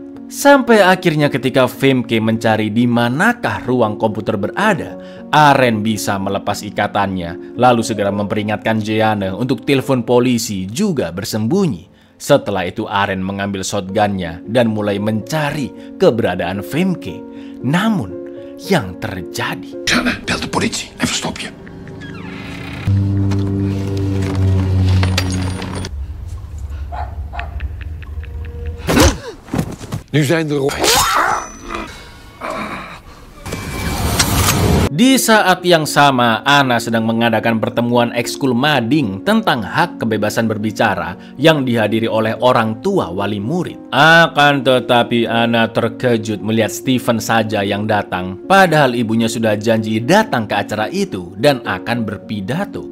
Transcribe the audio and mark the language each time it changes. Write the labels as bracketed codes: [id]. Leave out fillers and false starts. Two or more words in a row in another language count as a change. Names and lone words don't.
[id] Sampai akhirnya ketika Femke mencari di manakah ruang komputer berada, Aren bisa melepas ikatannya, lalu segera memperingatkan Jeanne untuk telepon polisi juga bersembunyi. Setelah itu Aren mengambil shotgunnya dan mulai mencari keberadaan Femke. Namun yang terjadi. [nl] Jeanne, bel de politie en verstop je. Nu zijn er... [id] Di saat yang sama, Ana sedang mengadakan pertemuan ekskul mading tentang hak kebebasan berbicara yang dihadiri oleh orang tua wali murid. Akan tetapi Ana terkejut melihat Steven saja yang datang, padahal ibunya sudah janji datang ke acara itu dan akan berpidato.